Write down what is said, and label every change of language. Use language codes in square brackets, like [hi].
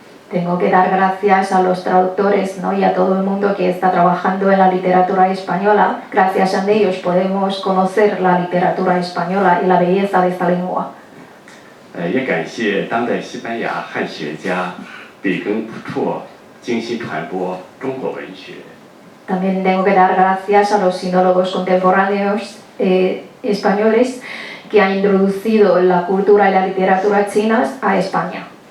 [es] Tengo que dar gracias a los traductores, ¿no? Y a todo el mundo que está trabajando en la literatura española. Gracias a ellos podemos conocer la literatura española y la belleza de esta lengua. [zh] 也感谢当代西班牙汉学家比根普绰精心传播中国文学。 [es] También tengo que dar gracias a los sinólogos contemporáneos españoles que han introducido la cultura y la literatura chinas a España.